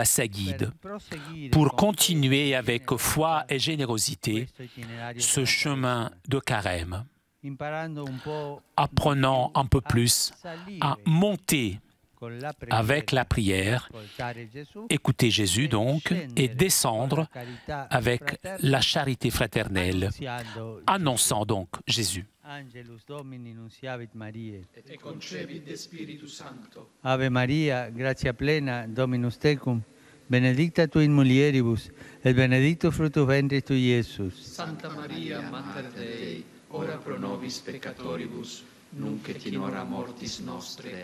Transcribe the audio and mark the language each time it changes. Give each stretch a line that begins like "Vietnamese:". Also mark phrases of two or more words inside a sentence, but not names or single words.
French: sa guide pour continuer avec foi et générosité ce chemin de carême, apprenant un peu plus à monter avec la prière, écouter Jésus donc, et descendre avec la charité fraternelle, annonçant donc Jésus.
Latin: Angelus Domini nunciavit Mariae. Et concepit de Spiritus Sancto. Ave Maria, gratia plena, Dominus tecum, benedicta tu in mulieribus, et benedictus fructus ventris tui, Iesus. Santa Maria, Mater Dei, ora pro nobis peccatoribus, nunc et in hora mortis nostre.